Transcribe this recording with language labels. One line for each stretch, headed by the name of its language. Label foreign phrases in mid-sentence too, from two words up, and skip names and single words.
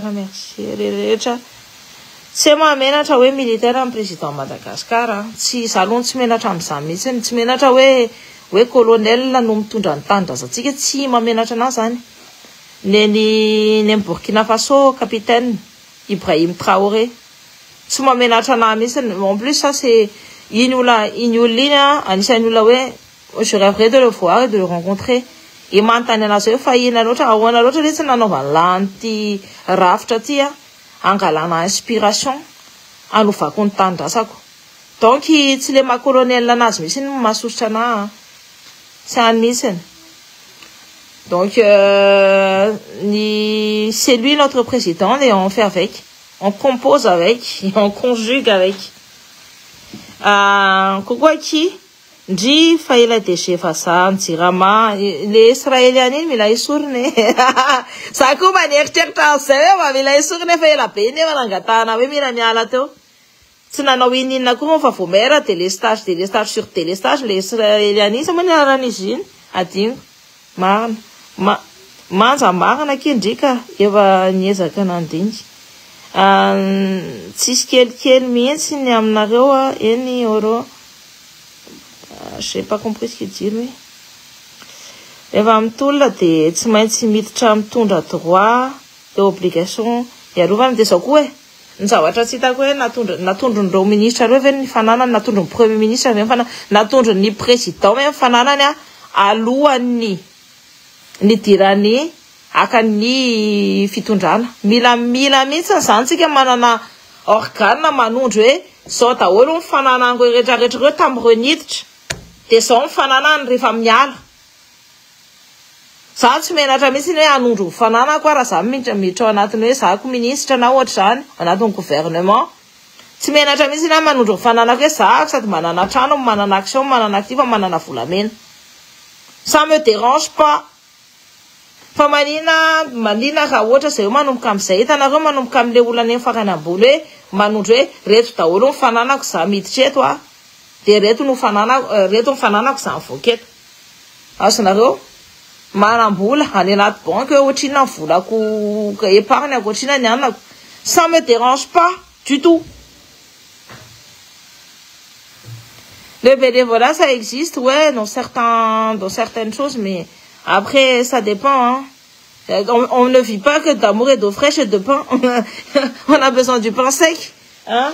Malagasy: Merci rehetra tsy mahamenatra hoe militaire amin'ny président Madagascar tsy zalony tsy menatra amin'izany mihitsy tsy menatra hoe colonel no mitondra ny tanindrazantsika tsy mamenatra anazy zany. Ny Burkina Faso capitaine Ibrahim Traoré tsy mamenatra anazy mihitsy.
French: En plus ça c'est
Malagasy: iny olona iny anisan'ny olona hoe
French: je rêverais de le voir et de le rencontrer.
Malagasy: Et mantany anazy hoe fa ina loatra ahoana loatra le tsy nanaovany lanty rafitra ty angalana inspiration anovako ny tanindrazako. Donc tsy le maha colonel anazy mihitsy ny mahasosotra anahy tsy any mihitsy.
French: Donc c'est lui notre président et on fait avec, on compose avec, et on conjugue avec.
Malagasy: Kokoa ki ndry fa ela DG vazaha Jirama le israeliana iny mila esoriny. Za koa maneriteritra an'izay hoe mba mila esoriny fa ela be nefa nangatahana hoe mila miala teo. Tsy nanao ininona koa moa fa vao mera
French: délestage sur délestage
Malagasy: le israeliana iny sa moa ny anaran'izy iny adino manja marina kendrika efa niezaka nandinika. Tsisy kelikely mihitsy ny aminareo eny euro.
French: J'ai pas compris ce qu'il dit lui.
Malagasy: Efa mitolona de tsy maintsy miditra mitondra
French: droit et obligation
Malagasy: iarovana de zao koa ny zavatra tsy hitako hoe natondron'ireo ministra reo ve ny fananany natondron'ny
French: premier ministre
Malagasy: ve natondron'ny président ve fananany alohan'ny dirany akan'ny fitondrana. Mila mihitsy zany tsika manana organe manondro hoe zao daholo ny fananango rehetrarehetra reo tamin'ireo niditra de zao ny fananany rehefa miala. Za tsy menatra mihitsy hoe anondro ny fananako raha za miditra ao anatiny hoe zako ministra na ohatra zany anatin'ny gouvernement. Tsy menatra mihitsy na manondro ny fananako hoe za sady manana trano manana action manana actif manana volamena.
French: Ça me dérange pas.
Malagasy: Fa manina raha ohatra zay manomboka amin'izay hitanareo manomboka amin'le olana eny fakany ambony hoe manondro hoe reto daholo ny fananako za miditra eto de reto ny fananako za mivoaka eto. Azonareo manambola any anaty banque ohatrina volako épargne ohatrina ny anako,
French: ça me dérange pas du tout. Le bénévolat, ça existe, ouais, dans certaines choses, mais après, ça dépend, hein. On ne vit pas que d'amour et d'eau fraîche et de pain. On a besoin du pain sec, hein.